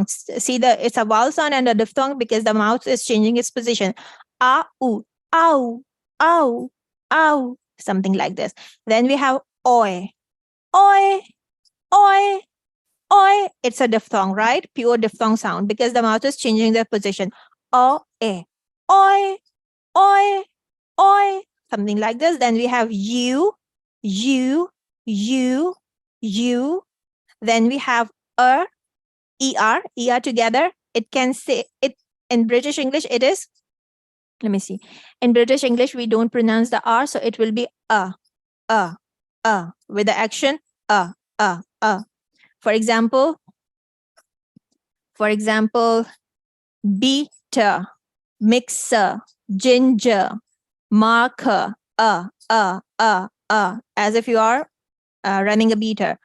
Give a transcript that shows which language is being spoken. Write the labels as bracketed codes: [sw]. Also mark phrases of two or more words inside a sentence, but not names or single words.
[en] See, it's a vowel sound and a diphthong because the mouth is changing its position. Ow, ow, ow, ow, something like this. Then we have oi, oi, oi, oi. It's a diphthong, right? Pure diphthong sound because the mouth is changing their position. O, e, oi, oi, oi, something like this. Then we have you, you, you, you. Then we have er, er together. It can say it in British English. It is. Let me see. In British English, we don't pronounce the r, so it will be with the action For example, beater, mixer, ginger, marker, as if you are running a beater.